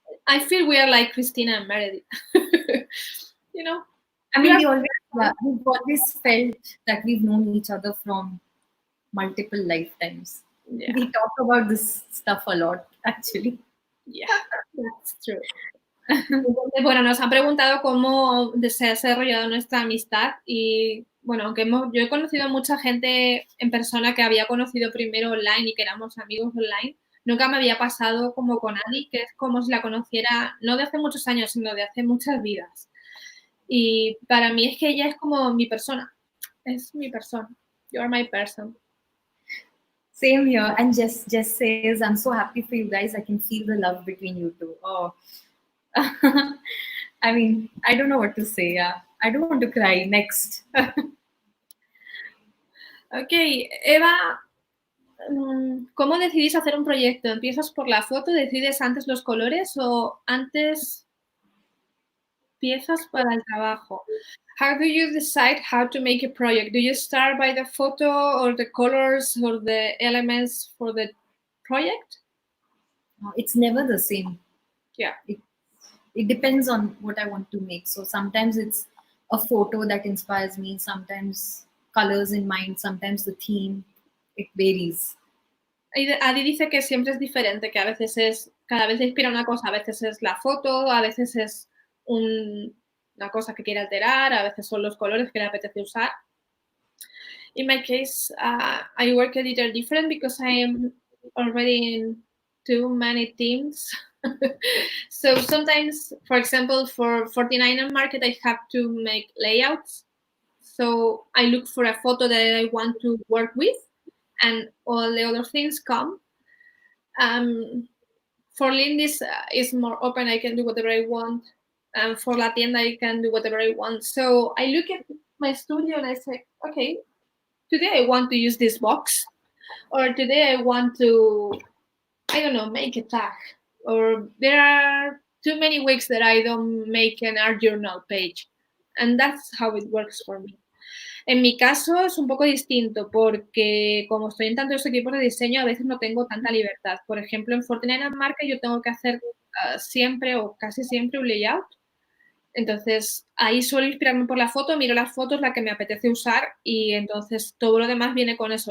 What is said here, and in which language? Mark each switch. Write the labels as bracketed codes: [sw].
[en] I feel we are like Christina and Meredith. You know? we've always felt that we've known each other from multiple lifetimes. Yeah. We talk about this stuff a lot, actually. Yeah, that's true. [es] Bueno, nos han preguntado cómo se ha desarrollado nuestra amistad y, bueno, aunque yo he conocido a mucha gente en persona que había conocido primero online y que éramos amigos online, nunca me había pasado como con Adi, que es como si la conociera no de hace muchos años, sino de hace muchas vidas. Y para mí es que ella es como mi persona. Es mi persona. [en] You're my person. Same here. And Jess says, I'm so happy for you guys. I can feel the love between you two. Oh. I don't know what to say. Yeah. I don't want to cry. Next. [es] Ok, Eva, ¿cómo decidís hacer un proyecto? ¿Empiezas por la foto? ¿Decides antes los colores o antes piezas para el trabajo? [en] How do you decide how to make a project? Do you start by the photo or the colors or the elements for the project? It's never the same. Yeah. It depends on what I want to make. So sometimes it's a photo that inspires me, sometimes colors in mind, sometimes the theme. It varies. [es] Adi dice que siempre es diferente, que a veces es cada vez le inspira una cosa. A veces es la foto, a veces es una cosa que quiere alterar, a veces son los colores que le apetece usar. [en] In my case, I work a little different because I am already in too many teams. So sometimes, for example, for 49er market, I have to make layouts. So I look for a photo that I want to work with, and all the other things come. For Lindis, is more open. I can do whatever I want. And for La Tienda, I can do whatever I want. So I look at my studio and I say, okay, today I want to use this box, or today I want to, I don't know, make a tag, or there are too many weeks that I don't make an art journal page, and that's how it works for me. [es] En mi caso es un poco distinto porque como estoy en tantos equipos de diseño a veces no tengo tanta libertad. Por ejemplo, en 49 Market yo tengo que hacer siempre o casi siempre un layout. Entonces, ahí suelo inspirarme por la foto, miro las fotos, la que me apetece usar y entonces todo lo demás viene con eso.